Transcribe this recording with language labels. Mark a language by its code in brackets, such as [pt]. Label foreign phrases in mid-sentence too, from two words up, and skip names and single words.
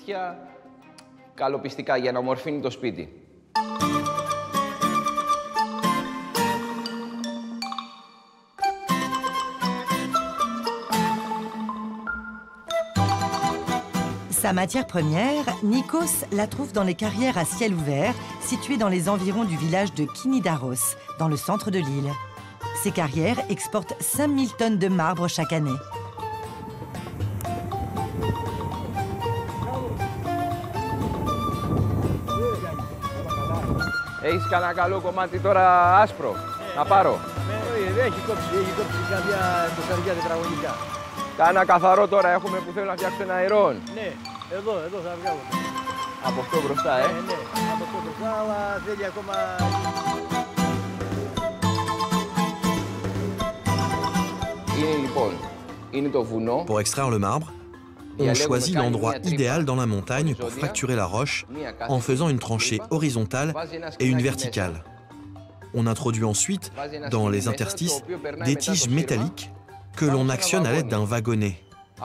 [fr] Sa matière première, Nikos la trouve dans les carrières à ciel ouvert situées dans les environs du village de Kinidaros, dans le centre de l'île. Ces carrières exportent 5000 tonnes de marbre chaque année. [el] Έχεις κανένα καλό κομμάτι τώρα άσπρο, να πάρω. Έχει κόψει κάποια τεσσαριά τετραγωνικά. Κάνα καθαρό τώρα έχουμε που θέλω να φτιάξω ένα αερόν. Ναι, εδώ θα βγάλω. Από αυτό μπροστά, Ναι, από αυτό μπροστά, αλλά θέλει ακόμα... Είναι λοιπόν, είναι το βουνό. [fr] Pour extraire le marbre, on choisit l'endroit idéal dans la montagne pour fracturer la roche en faisant une tranchée horizontale et une verticale. On introduit ensuite, dans les interstices, des tiges métalliques que l'on actionne à l'aide d'un wagonnet.